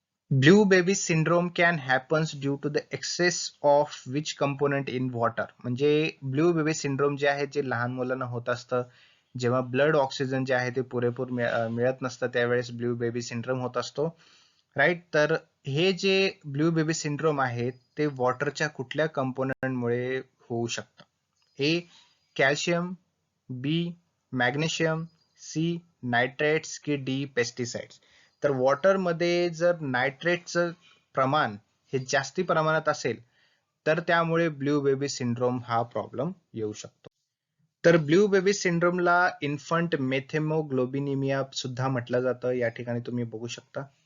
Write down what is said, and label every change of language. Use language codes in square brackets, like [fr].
[en] blue baby syndrome can happens due to the excess of which component in water, [mr] म्हणजे blue baby syndrome जे आहे जे लहान मुलांना होत असतं जेव्हा ब्लड ऑक्सिजन जे आहे ते पुरेपूर मिळत नसतं त्यावेळेस ब्ल्यू बेबी सिंड्रोम होत असतो, राईट. तर हे जे ब्ल्यू बेबी सिंड्रोम आहे ते वॉटरच्या कुठल्या कंपोनंटमुळे होऊ शकतं? ए कॅल्शियम, बी मॅग्नेशियम, सी नायट्रेट्स, की डी पेस्टिसाइड्स. तर वॉटरमध्ये जर नायट्रेटचं प्रमाण हे जास्ती प्रमाणात असेल तर त्यामुळे ब्ल्यू बेबी सिंड्रोम हा प्रॉब्लेम येऊ शकतो. तर ब्ल्यू बेबी सिंड्रोमला इन्फंट मेथेमोग्लोबिनिमिया सुद्धा म्हटलं जातं, या ठिकाणी तुम्ही बघू शकता.